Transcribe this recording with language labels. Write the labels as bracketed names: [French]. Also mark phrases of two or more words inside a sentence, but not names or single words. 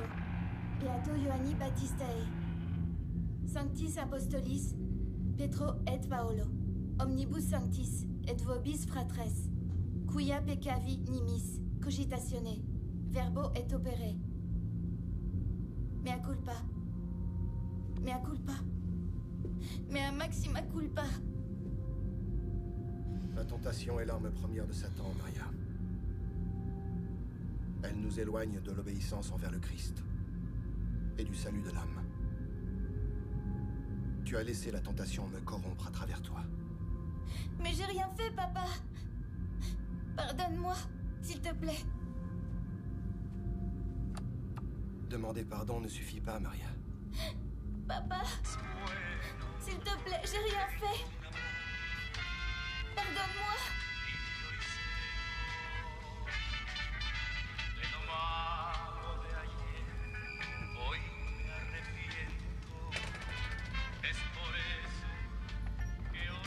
[Latin] Beato Ioanni Baptistae. Sanctis Apostolis, Petro et Paolo. Omnibus sanctis, et vobis fratres. Quia peccavi nimis, cogitatione. Verbo et opere. Mea culpa. Mea culpa. Mea maxima culpa. [French] La tentation est l'arme première de Satan, Maria. Elle nous éloigne de l'obéissance envers le Christ et du salut de l'âme. Tu as laissé la tentation me corrompre à travers toi. Mais j'ai rien fait, papa. Pardonne-moi, s'il te plaît. Demander pardon ne suffit pas, Maria. Papa, s'il te plaît, j'ai rien fait. Pardonne-moi. [Spanish] De lo malo de ayer, hoy me arrepiento. Es por eso